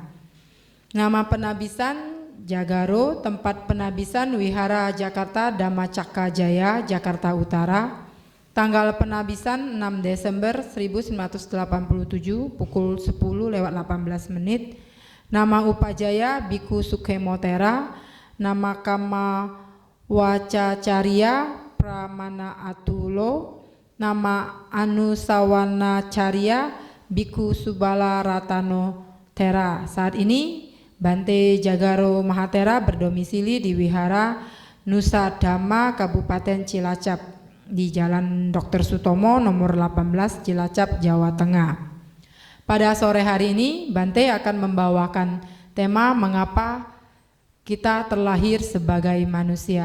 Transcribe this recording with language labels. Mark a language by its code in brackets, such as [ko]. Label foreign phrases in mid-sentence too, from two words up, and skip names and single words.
[id] Nama penabisan Jagaro, tempat penabisan Wihara Jakarta Dhammacakka Jaya, Jakarta Utara. Tanggal penabisan 6 Desember 1987 pukul 10:18. Nama Upajaya Biku Sukhemotera. Nama Kama Wacacarya Pramana Atulo. Nama Anusawana Carya Biku Subala Ratano Tera. Saat ini Bante Jagaro Mahatera berdomisili di Wihara Nusa Dhamma Kabupaten Cilacap di Jalan Dr. Sutomo nomor 18 Cilacap, Jawa Tengah. Pada sore hari ini Bante akan membawakan tema mengapa kita terlahir sebagai manusia.